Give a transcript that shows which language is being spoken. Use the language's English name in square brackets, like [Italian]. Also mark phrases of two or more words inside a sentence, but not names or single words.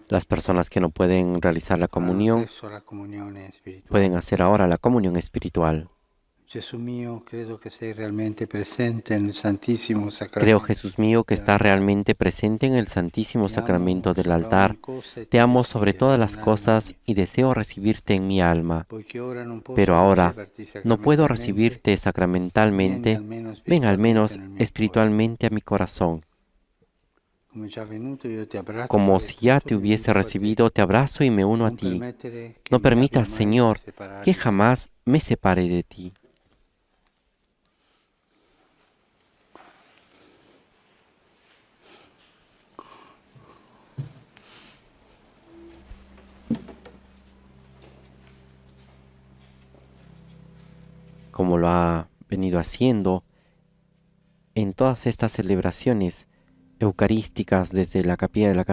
[Spanish] Las personas que no pueden realizar la [Italian] faranno [Spanish] comunión [Italian] adesso la comunione spirituale. [Spanish] pueden hacer ahora la comunión espiritual. [Italian] Gesù mio, credo che sei realmente presente nel Santissimo [Spanish] Creo, [Italian] Sacramento. [Spanish] Jesús mío, que estás realmente presente en el Santísimo [Italian] Ti amo [Spanish] Sacramento del [Italian] sopra [Spanish] altar. [Italian] ogni cosa e [Spanish] Te [Italian] ti [Spanish] amo sobre [Italian] desidero [Spanish] todas las [Italian] nell'anima [Spanish] cosas [Italian] mia. [Spanish] y deseo recibirte en mi alma. [Italian] Poiché ora non posso [Spanish] Pero ahora [Italian] riceverti [Spanish] no puedo [Italian] sacramentalmente, [Spanish] recibirte [Italian] vieni [Spanish] sacramentalmente. [Italian] almeno [Spanish] Ven al [Italian] spiritualmente [Spanish] menos [Italian] nel mio cuore. [Spanish] espiritualmente a mi corazón. [Italian] Come già avvenuto, io ti abbraccio [Spanish] Como [Italian] e [Spanish] si ya [Italian] tutto [Spanish] te [Italian] mi [Spanish] hubiese [Italian] unisco a te. [Spanish] recibido, te abrazo y me uno a [Italian] Non [Spanish] ti. [Italian] permettere che [Spanish] No [Italian] mi abbia [Spanish] permitas, [Italian] mai [Spanish] Señor, [Italian] a separare [Spanish] que [Italian] da te. [Spanish] jamás me separe de ti. Como lo ha venido haciendo en todas estas celebraciones eucarísticas desde la capilla de la